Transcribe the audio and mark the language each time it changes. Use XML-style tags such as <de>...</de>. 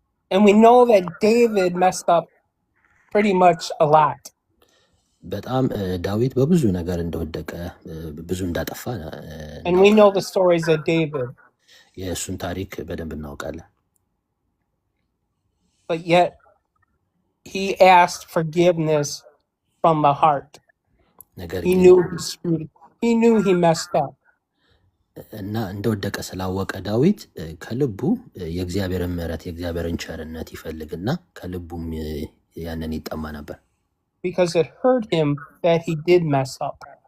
<en>And we know that David messed up pretty much a lot.</en> <am>በጣም ዳዊት በብዙ ነገር እንደወደቀ ብዙ እንዳጠፋ</am> <en>And we know the stories of David.</en> <am>የእሱን ታሪክ በደንብ እናውቃለን።</am> <en>But yet he asked forgiveness from the heart. He knew he messed up.</en> <am>እና እንደወደቀ ስላወቀ ዳዊት ከልቡ የእግዚአብሔርን ምሕረት የእግዚአብሔርን ቸርነት ይፈልግና ከልቡም ያንን ይጠማ ነበር።</am> <en>Because it hurt him that he did mess up.</en>